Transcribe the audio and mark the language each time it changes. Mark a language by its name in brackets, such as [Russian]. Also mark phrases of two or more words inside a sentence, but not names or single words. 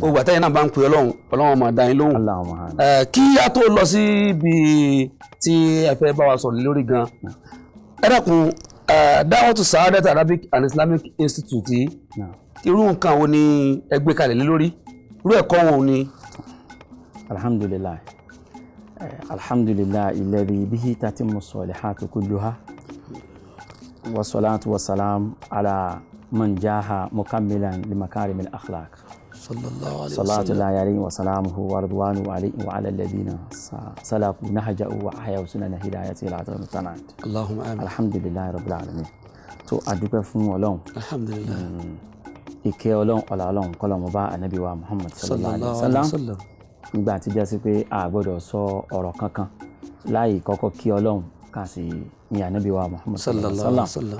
[Yoruba] gbogbo àtẹ̀yìn náà bá ń pè ọlọ́run máa dá yín lóhùn. Allahumma. kí a tó lọ sí ibi tí ẹ fẹ́ bá wa sọ̀rọ̀ lórí gan. ẹ dákun Da'watu Sa'adat Arabic and Islamic Institute yìí irú nǹkan wo ni ẹ gbé kalẹ̀ lé lórí irú ẹ̀kọ́ wo ni. alhamdulillah. [Arabic] الحمد لله الذي به تتم الصالحات كلها. والصلاة والسلام على من جاء مكملا لمكارم الأخلاق صلى الله عليه وسلم. صلاة الله عليه وسلامه ورضوانه عليه وعلى الذين سلكوا نهجه وأحيوا سنن هدايته إلى يوم التناد. اللهم آمين. الحمد لله رب العالمين. [Yoruba] tó adúpẹ́ fún Ọlọ́run. alhamdulillah. ìkẹ́ Ọlọ́run ọlá Ọlọ́run kó máa bá Ànábì wa Muhammad [Arabic] صلى الله عليه وسلم. [Yoruba] nígbà tí jẹ́ sí pé a gbọ́dọ̀ sọ ọ̀rọ̀ kankan láì kọ́kọ́ kí Ọlọ́run ká sì ní Ànábì wa Muhammad [Arabic] صلى الله عليه وسلم.